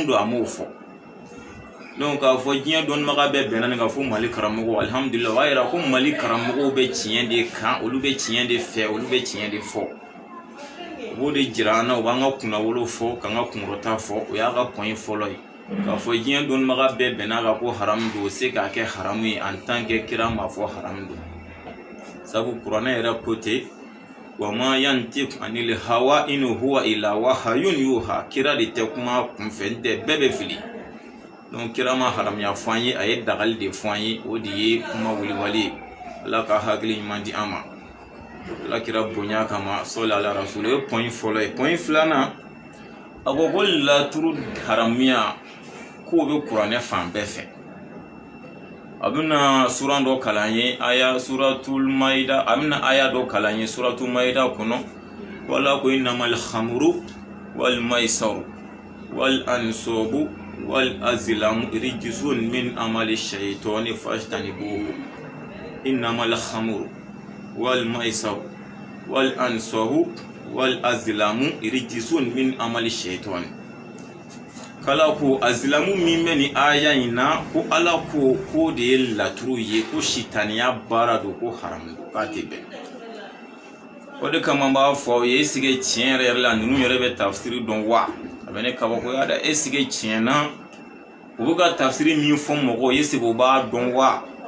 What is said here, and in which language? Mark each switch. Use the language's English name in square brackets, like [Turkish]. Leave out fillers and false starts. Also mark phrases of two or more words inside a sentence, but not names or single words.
[Bambara] don a m'o fɔ donc k'a fɔ diɲɛ dɔnnibaga bɛɛ bɛnna nin kan fo Mali karamɔgɔw alhamdulillah o b'a yira ko Mali karamɔgɔw bɛ tiɲɛ de kan olu bɛ tiɲɛ de fɛ olu bɛ tiɲɛ de fɔ o b'o de jira an na u b'an ka kunnawolo fɔ k'an ka kunkɔrɔta fɔ o y'a ka point fɔlɔ ye k'a fɔ diɲɛ dɔnnibaga bɛɛ bɛnna kan ko haramu don o se k'a kɛ haramu ye [French] en tant que [Bambara] kira m'a fɔ haramu don sabu kuranɛ yɛrɛ ko ten [Arabic] وما ينطق عن الهوى إن هو إلا وحي يوحى [Bambara] kira de tɛ kuma kunfɛ tɛ bɛɛ bɛ fili donc kira ma haramuya fɔ an ye a ye dagali de fɔ an ye o de ye kuma waliwali ye ala ka hakili ɲuman di an ma ala kira bonya kama sɔli [Arabic] ala rasul [Bambara] o ye point fɔlɔ ye point filanan a ko ko laturu haramuya k'o bɛ kuranɛ fan bɛɛ fɛ a bɛna sura dɔ kalan ye aya suratul maida a bɛna aya dɔ kalan ye suratul maida kɔnɔ wala ko [Arabic] إنما الخمر والميسر والأنصاب والأزلام رجس من عمل الشيطان فاجتنبوه إنما الخمر والميسر والأنصاب والأزلام رجس من عمل الشيطان [Bambara] kala ko azlamu min bɛ ni aya in na ko ala ko de ye laturu ye ko sitaniya baara don ko haramu don k'a tɛ bɛn o de kama n b'a fɔ aw ye esike tiɲɛ yɛrɛ la ninnu yɛrɛ bɛ tafsiri dɔn wa a bɛ ne kabakoya dɛ esike tiɲɛ na u bɛ ka tafsiri min fɔ mɔgɔw ye esike o b'a dɔn wa